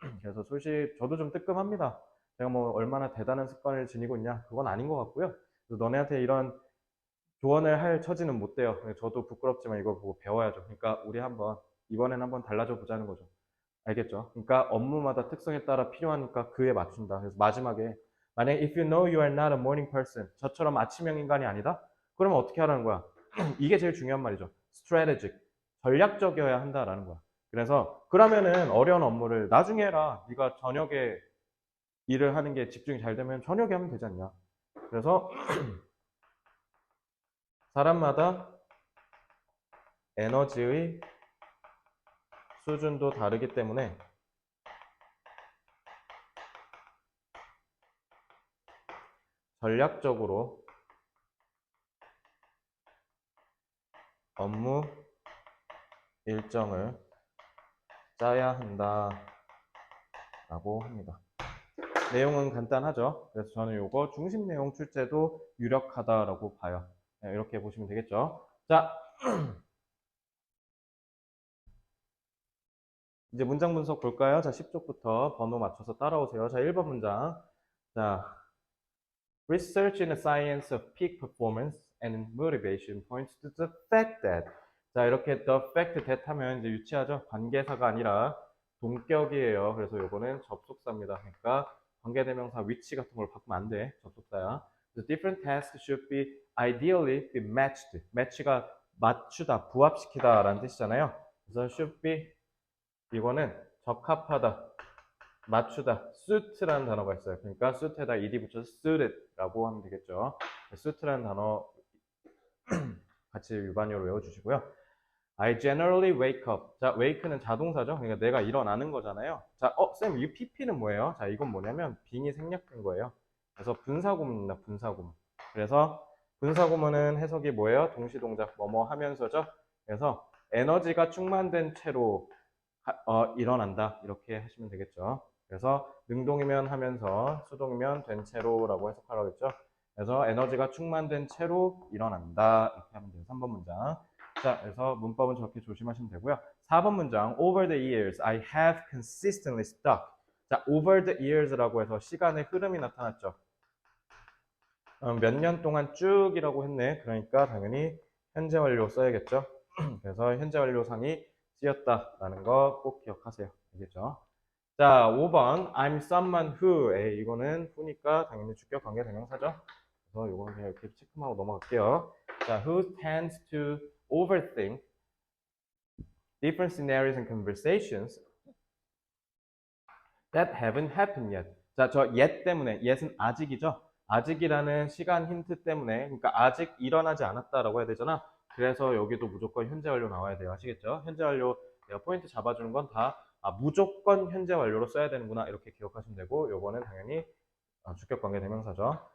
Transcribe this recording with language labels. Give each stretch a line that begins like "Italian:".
Korean: 그래서 솔직히 저도 좀 뜨끔합니다. 내가 뭐 얼마나 대단한 습관을 지니고 있냐 그건 아닌 것 같고요. 그래서 너네한테 이런 조언을 할 처지는 못 돼요. 저도 부끄럽지만 이걸 보고 배워야죠. 그러니까 우리 이번엔 한번 달라져 보자는 거죠. 알겠죠? 그러니까 업무마다 특성에 따라 필요하니까 그에 맞춘다. 그래서 마지막에 만약에
English: if you know you are not a morning person,
Korean: 저처럼 아침형 인간이 아니다? 그러면 어떻게 하라는 거야? 이게 제일 중요한 말이죠. strategic, 전략적이어야 한다라는 거야. 그래서 그러면은 어려운 업무를 나중에 해라. 네가 저녁에 일을 하는 게 집중이 잘 되면 저녁에 하면 되지 않냐. 그래서 사람마다 에너지의 수준도 다르기 때문에 전략적으로 업무 일정을 짜야 한다라고 합니다. 내용은 간단하죠. 그래서 저는 이거 중심 내용 출제도 유력하다라고 봐요. 네, 이렇게 보시면 되겠죠. 자, 이제 문장 분석 볼까요? 자, 10쪽부터 번호 맞춰서 따라오세요. 자, 1번 문장.
English: 자, Research in the science of peak performance and motivation points to the fact that.
Korean: 자, 이렇게
English: the fact that
Korean: 하면 이제 유치하죠? 관계사가 아니라 동격이에요. 그래서 요거는 접속사입니다. 그러니까 관계대명사 위치 같은 걸 바꾸면 안 돼. 접속사야.
English: The different tasks should be ideally be matched.
Korean: match가 맞추다, 부합시키다 라는 뜻이잖아요. 그래서 should be 이거는 적합하다, 맞추다, suit라는 단어가 있어요. 그러니까 suit에다 ed 붙여서 suited라고 하면 되겠죠. suit라는 단어 같이 일반어로 외워주시고요.
English: I generally wake up.
Korean: 자, wake는 자동사죠. 그러니까 내가 일어나는 거잖아요. 자, 쌤, 이 pp는 뭐예요? 자, 이건 뭐냐면 빙이 생략된 거예요. 그래서 분사구문입니다. 분사구문. 그래서 분사구문은 해석이 뭐예요? 동시동작 뭐뭐 하면서죠. 그래서 에너지가 충만된 채로 일어난다. 이렇게 하시면 되겠죠. 그래서 능동이면 하면서 수동이면 된 채로라고 해석하라고 했죠. 그래서 에너지가 충만된 채로 일어난다. 이렇게 하면 돼요. 3번 문장. 자, 그래서 문법은 저렇게 조심하시면 되고요. 4번 문장.
English: Over the years, I have consistently stuck.
Korean: 자,
English: over the years
Korean: 라고 해서 시간의 흐름이 나타났죠. 몇 년 동안 쭉이라고 했네. 그러니까 당연히 현재 완료 써야겠죠. 그래서 현재 완료상이 쓰였다라는 거 꼭 기억하세요. 알겠죠?
English: 자, 5번 I'm someone who.
Korean: 이거는 who니까 당연히 주격 관계 대명사죠. 그래서 이거는 그냥 이렇게 체크하고 넘어갈게요.
English: 자, who tends to overthink different scenarios and conversations that haven't happened yet.
Korean: 자, 저 yet 때문에, yet은 아직이죠. 아직이라는 시간 힌트 때문에, 그러니까 아직 일어나지 않았다라고 해야 되잖아. 그래서 여기도 무조건 현재 완료 나와야 돼요. 아시겠죠? 현재 완료 내가 포인트 잡아주는 건 다 무조건 현재 완료로 써야 되는구나 이렇게 기억하시면 되고, 요거는 당연히 주격 관계 대명사죠.